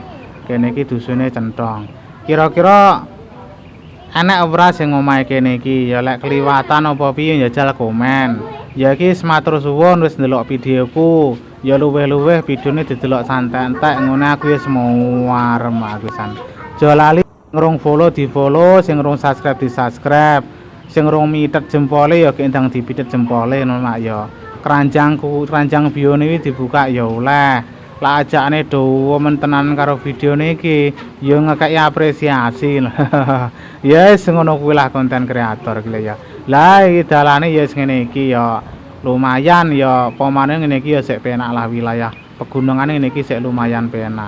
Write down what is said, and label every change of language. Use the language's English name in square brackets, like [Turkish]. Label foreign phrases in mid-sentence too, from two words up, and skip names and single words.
[Javanese] Kene iki dusune Centong. Kira-kira enek ora sing omahe kene iki? Ya lek kliwatan apa piye ya jal komen. Ya iki matur suwun wis ndelok videoku. Ya luweh-luweh videone didelok santai entek ngene aku wis muarem apisan. Aja lali ngrung follow di-follow, sing ngrung subscribe di-subscribe. Sing ngrung mitet jempole ya kendang dipitet jempole ngono Mak ya. Keranjang bione iki dibuka ya oleh. Lah ajakane dawa men tenan karo videone iki ya ngekeki apresiasi. Ya wis ngono kuwi lah konten kreator iki ya. Lah iki dalane ya ngene iki ya lumayan ya pemane ngene iki ya sik penak lah wilayah pegunungan ngene iki sik lumayan penak.